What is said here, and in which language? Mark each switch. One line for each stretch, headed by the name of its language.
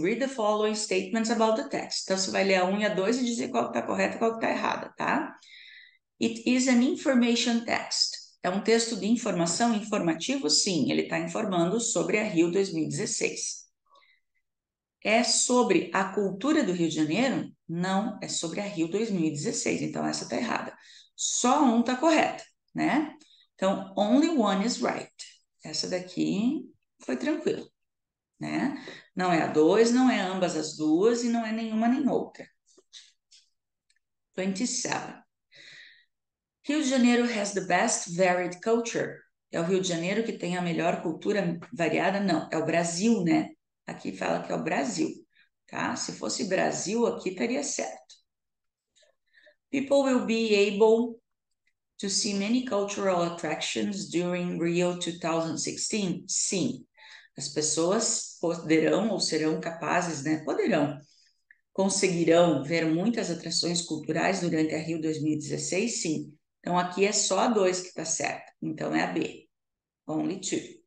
English: Read the following statements about the text.
Portuguese: Então, você vai ler a 1 e a 2 e dizer qual está correta e qual está errada, tá?
English: It is an information text.
Portuguese: É um texto de informação, informativo? Sim, ele está informando sobre a Rio 2016. É sobre a cultura do Rio de Janeiro? Não, é sobre a Rio 2016, então essa está errada. Só um está correta, né? Então,
English: only one is right.
Portuguese: Essa daqui foi tranquilo, né? Não é a 2, não é ambas as duas e não é nenhuma nem outra. 27.
English: Rio de Janeiro has the best varied culture.
Portuguese: É o Rio de Janeiro que tem a melhor cultura variada? Não, é o Brasil, né? Aqui fala que é o Brasil. Tá? Se fosse Brasil, aqui estaria certo.
English: People will be able to see many cultural attractions during Rio 2016?
Portuguese: Sim. As pessoas poderão ou serão capazes, né? Poderão, conseguirão ver muitas atrações culturais durante a Rio 2016? Sim. Então, aqui é só a 2 que está certa. Então, é a B.
English: Only two.